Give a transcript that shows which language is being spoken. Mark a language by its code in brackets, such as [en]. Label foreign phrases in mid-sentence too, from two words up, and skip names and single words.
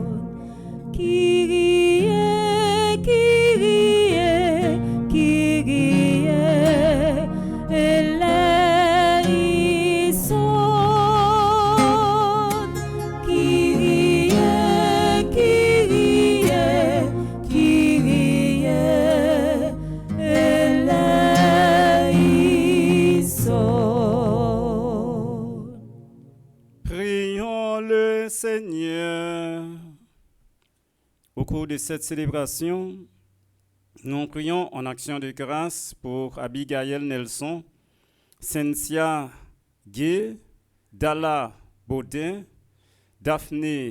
[el] Kyrie, Kyrie, Kyrie, eleison. Kyrie, Kyrie, Kyrie, eleison. [fr] Prions le Seigneur. Au cours de cette célébration, nous prions en action de grâce pour Abigail Nelson, Cynthia Gay, Dalla Baudin, Daphné